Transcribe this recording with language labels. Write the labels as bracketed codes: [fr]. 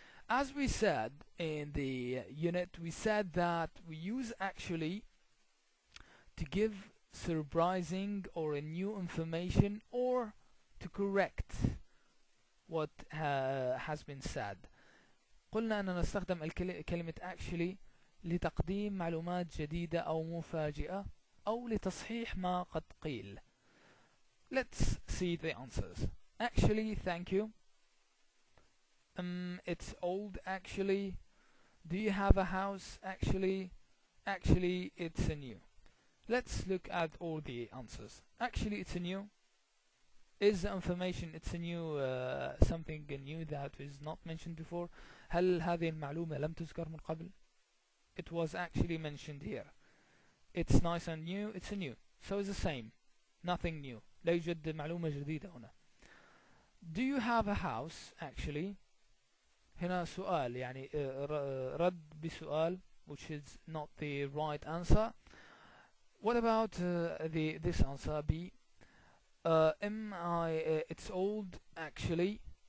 [en] As we said in the unit, we said that we use actually to give surprising or new information or to correct what has been said. [ar] قلنا أننا نستخدم كلمة actually لتقديم معلومات جديدة أو مفاجئة أو لتصحيح ما قد قيل. [en] Let's see the answers. Actually, thank you. It's old actually. Do you have a house actually? Actually, it's a new. Let's look at all the answers. Actually, it's a new. Is the information it's a new something new that is not mentioned before? [ar] هل هذه المعلومة لم تذكر من قبل؟ [en] It was actually mentioned here. It's nice and new. It's a new. So it's the same. Nothing new. [ar] لا يوجد معلومة جديدة هنا. [en] Do you have a house actually? [ar] هنا سؤال يعني رد بسؤال, [en] which is not the right answer. What about this answer B? It's old actually.